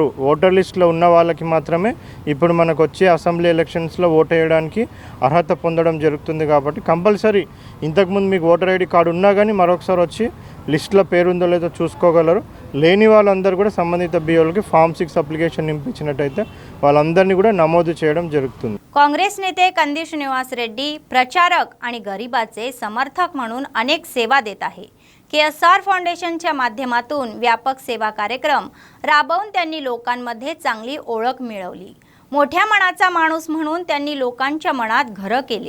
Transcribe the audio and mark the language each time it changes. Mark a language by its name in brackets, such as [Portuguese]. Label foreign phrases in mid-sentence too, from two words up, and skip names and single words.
[Telugu] ఓటర్ లిస్టులో ఉన్న వాళ్ళకి మాత్రమే ఇప్పుడు మనకు వచ్చే అసెంబ్లీ ఎలక్షన్స్లో ఓటు వేయడానికి అర్హత పొందడం జరుగుతుంది. కాబట్టి కంపల్సరీ ఇంతకుముందు మీకు [English] voter ID card [Telugu] ఉన్నా కానీ మరొకసారి వచ్చి లిస్టులో పేరు ఉందో లేదో చూసుకోగలరు. లేని వాళ్ళందరూ కూడా సంబంధిత BLOకి [English] form 6 application [Telugu] నింపించినట్టయితే వాళ్ళందరినీ కూడా నమోదు చేయడం జరుగుతుంది. [Marathi] काँग्रेस नेते कंदी श्रीनिवास रेड्डी प्रचारक आणि गरिबाचे समर्थक म्हणून अनेक सेवा देत आहे. KSR फाउंडेशनच्या माध्यमातून व्यापक सेवा कार्यक्रम राबवून त्यांनी लोकांमध्ये चांगली ओळख मिळवली. मोठ्या मनाचा माणूस म्हणून त्यांनी लोकांच्या मनात घर केले.